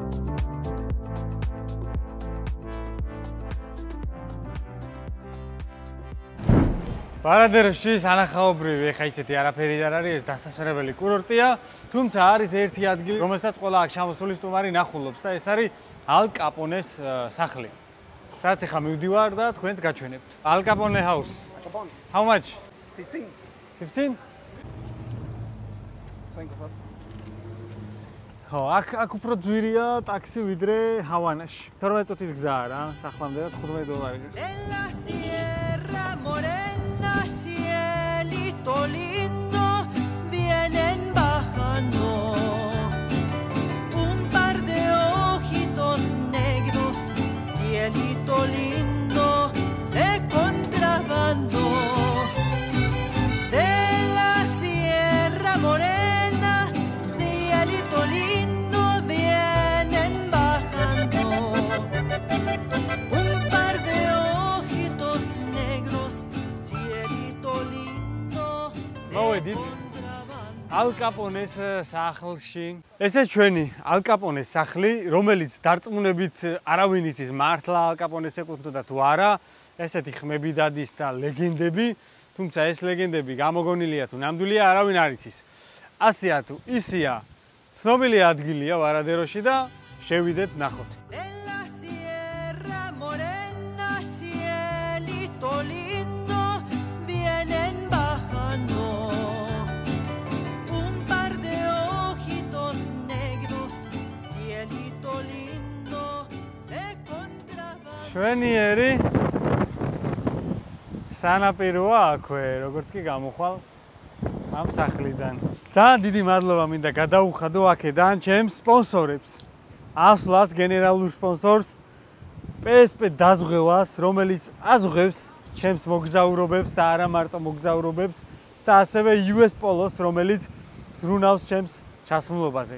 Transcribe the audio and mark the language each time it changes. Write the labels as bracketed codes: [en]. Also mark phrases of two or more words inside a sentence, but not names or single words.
[ka] ვარადეროში სანახაობრივი, ეხა ისეთი არაფერი არ არის, ეს დასასვენებელი კურორტია, თუმცა არის ერთი ადგილი, რომელსაც ყველა აქ ჩამოსული სტუმარი ნახულობს და ეს არის ალ კაპონეს სახლი. სადაც ეხა მივდივარ და თქვენს გაჩვენებთ. [en] ალ კაპონე house. How much? 15. 15? [ka] ხო, აქ უფრო ძვირია ტაქსი ვიდრე ჰავანაში. 12 წუთის გზაა რა, სახლამდე და $15. [es] Cielito lindo, vienen bajando un par de ojitos negros, cielito lindo de contrabando de la Sierra Morena, cielito lindo, vienen bajando un par de ojitos negros, cielito lindo. [ka] მოვედით ალ კაპონეს სახლში. ესე ჩვენი ალ კაპონეს სახლი, რომელიც დარწმუნებით არავინ იცის მართლა ალ კაპონეს ეკუთვნოდა თუ არა, ესეთი ხმები დადის და ლეგენდები, თუმცა ეს ლეგენდები გამოგონილია თუ ნამდვილია არავინ არ იცის. ასეა თუ ისია, ცნობილი ადგილია ვარადეროში და შევიდეთ ნახოთ. [es] De la Sierra Morena, cielito lindo, vienen bajando un par de ojitos negros, cielito lindo de contrabando. [ka] შვენიერი სანაპიროა აქვე, როგორც კი გამოხვალ ამ სახლიდან. ძალიან დიდი მადლობა მინდა გადაუხადო აქედან ჩემს სპონსორებს. ასლას გენერალურ სპონსორს PSP დაზღვევას, რომელიც აზღვევს ჩემს მოგზაურობებს და არა მარტო მოგზაურობებს და ასევე US Polos, რომელიც ზრუნავს ჩემს ჩასმულობაზე.